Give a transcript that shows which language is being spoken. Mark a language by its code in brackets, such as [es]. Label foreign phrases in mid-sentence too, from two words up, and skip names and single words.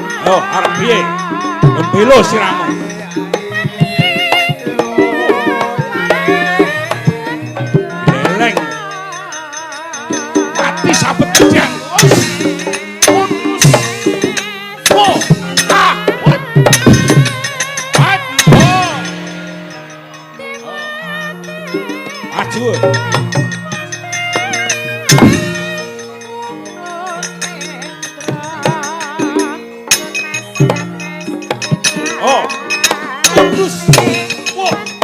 [jv] Yo, arep piye? Belo siramu. Geleng. Mati sabet gedang. [en] Oh, ah, what? What? [jv] Oh. Maju. Oh, terus, wah,